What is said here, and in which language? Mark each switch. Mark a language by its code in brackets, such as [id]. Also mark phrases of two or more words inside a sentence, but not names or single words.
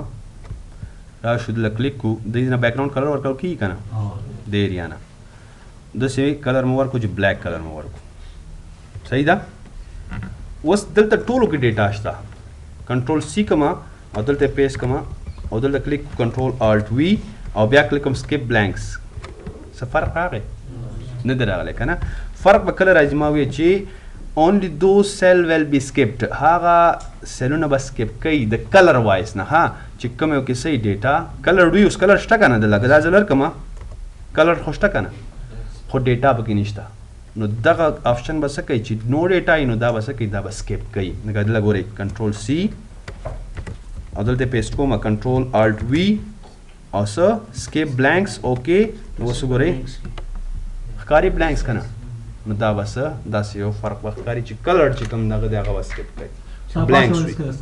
[ps] راشو دلته کلیک کو دې نه [en] background color [ps] ورکړو کېږي که نه د ایریا نه داسې کلر مو ورکړو چې [en] black color [ps] مو ورکړو صحیح ده اوس دلته ټولو کې ډیټا شته کنټرول سی کما او دلته پیسټ کما او دلته کلیک [en] control alt V [ps] او بیا کلیک کوم [en] skip blanks [ps] څه فرق راغی نه دی راغلی که نه فرق به کله راځي ما وایي چې only [en] those cell will be skipped [ps] هغه سیلونه به سکپ کوي د [en] color wise [ps] نه ها چې کوم یو کې صحیح ډیټا کلر وي اوس کلر شته که نه د لکه دا زه لرکمه کلر خو شته که نه خو ډیټا پکې نشته نو دغه آپشن به څه کوي چې [en] no data [ps] نو دا به څه کوي دا به سکیپ کوي لکه دلته ګورئ [en] control C [ps] او دلته پیسټ کوم [en] control alt V [ps] او څه [en] skip blanks [ps] اوکې نو اوس ګورئ ښکاري بلانکس کنه نو دا به څه داسې یو فرق به ښکاري چې کلر چې کوم دغه دی هغه به سکیپ کوي بلانکس وي